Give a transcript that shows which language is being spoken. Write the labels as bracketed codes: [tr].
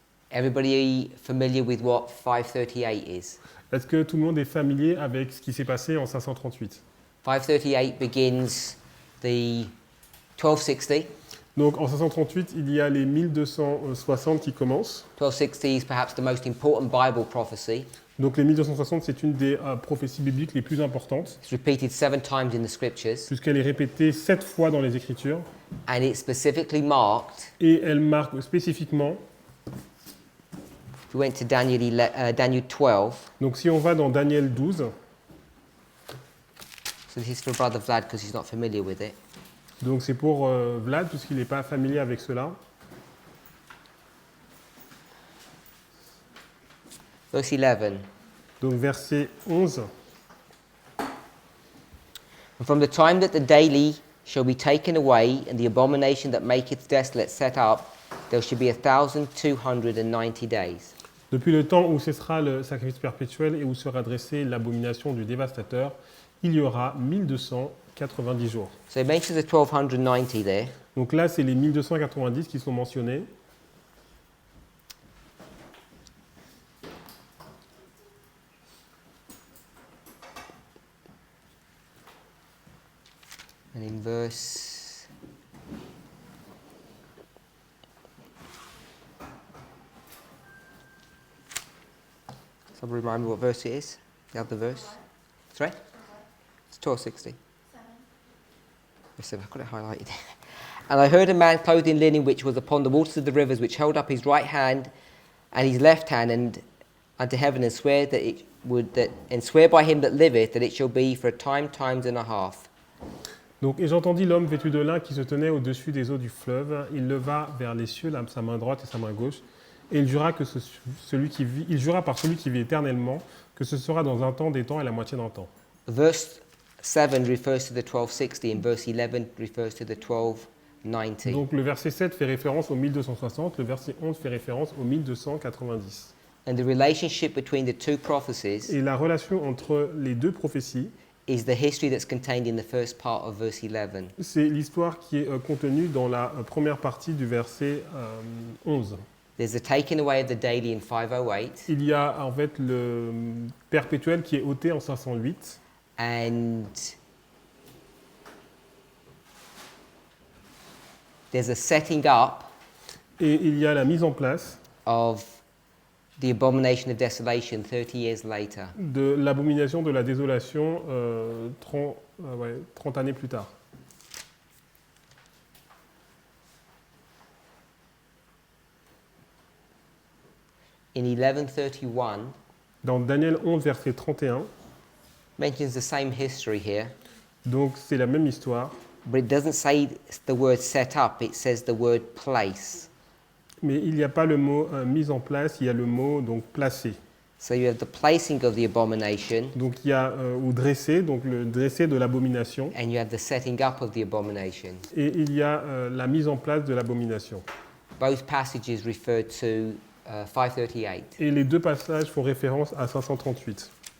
[en] Everybody familiar with what 538 is? [fr] Est-ce que tout le monde est familier avec ce qui s'est passé en 538 ? [en] 538 begins the 1260. [fr] Donc en 538, il y a les 1260 qui commencent. [en] 1260 is perhaps the most important Bible prophecy. [fr] Donc les 1260, c'est une des prophéties bibliques les plus importantes, [en] It's repeated 7 times in the scriptures, [fr] puisqu'elle est répétée 7 fois dans les Écritures, [en] and it's specifically marked. [fr] et elle marque spécifiquement, [en] If we went to Daniel 12, [fr] donc si on va dans Daniel 12, [en] so this is for Brother Vlad because he's not familiar with it. [fr] donc c'est pour Vlad, puisqu'il n'est pas familier avec cela. [en] Verse 11. [fr] Donc verset 11. [en] And from the time that the daily shall be taken away, and the abomination that maketh desolate set up, there shall be 1,290 days. [fr] Depuis le temps où cessera le sacrifice perpétuel et où sera dressée l'abomination du dévastateur, il y aura 1290 jours. [en] So it mentions the 1,290 there. [fr] Donc là, c'est les 1290 qui sont mentionnés. [en] And in verse... Somebody remind me what verse it is? You have the verse? Sorry? It's 1260. Verse 7. I've got it highlighted. And I heard a man clothed in linen which was upon the waters of the rivers, which held up his right hand and his left hand and unto heaven, and swear that it would and swear by him that liveth that it shall be for a time, times and a half. [fr] Donc, et j'entendis l'homme vêtu de lin qui se tenait au-dessus des eaux du fleuve. Il leva vers les cieux sa main droite et sa main gauche, et il jura il jura par celui qui vit éternellement que ce sera dans un temps, des temps et la moitié d'un temps. [en] Verse 7 refers to the 1260 and verse 11 refers to the 1290. [fr] Donc le verset 7 fait référence au 1260, le verset 11 fait référence au 1290. [en] And the relationship between the two prophecies [fr] Et la relation entre les deux prophéties, [en] is the history that's contained in the first part of verse 11. [fr] c'est l'histoire qui est contenue dans la première partie du verset 11. [en] There's the taking away of the daily in 508, [fr] Il y a en fait le perpétuel qui est ôté en 508 [en] and there's a setting up [fr] et il y a la mise en place [en] of the abomination of desolation 30 years later. [fr] de l'abomination de la désolation 30 années plus tard. [en] In 1131, [fr] Dans Daniel 11, verset 31, [en] mentions the same history here, [fr] donc c'est la même histoire, [en] but it doesn't say the word set up, it says the word place. [fr] mais il n'y a pas le mot mise en place, il y a le mot donc placé. [en] So you have the placing of the abomination, [fr] Donc il y a ou dressé, donc le dressé de l'abomination, [en] and you have the setting up of the abomination. [fr] et il y a la mise en place de l'abomination. [en] Both passages refer to 538. [fr] Et les deux passages font référence à 538.